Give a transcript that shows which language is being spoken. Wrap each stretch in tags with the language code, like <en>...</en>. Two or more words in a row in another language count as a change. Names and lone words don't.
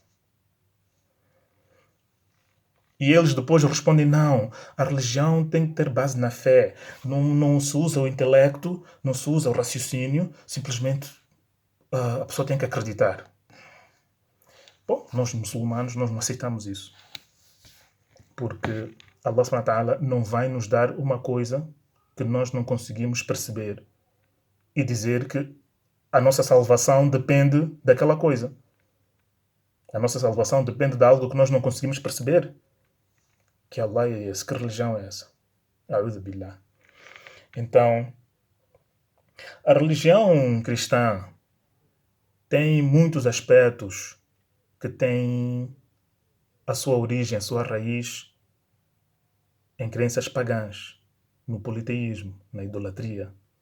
<pt>E eles depois respondem, não, a religião tem que ter base na fé, não se usa o intelecto, não se usa o raciocínio, simplesmente a pessoa tem que acreditar. Bom, nós muçulmanos nós não aceitamos isso. Porque</pt> <ar>الله سبحانه وتعالى</ar> <pt>não vai nos dar uma coisa que nós não conseguimos perceber e dizer que a nossa salvação depende daquela coisa. A nossa salvação depende de algo que nós não conseguimos perceber. Que Allah é esse? Que religião é essa?</pt> <ar>أعوذ بالله.</ar> <pt>Então, a religião cristã tem muitos aspectos que têm a sua origem, a sua raiz em crenças pagãs, no politeísmo, na idolatria.</pt>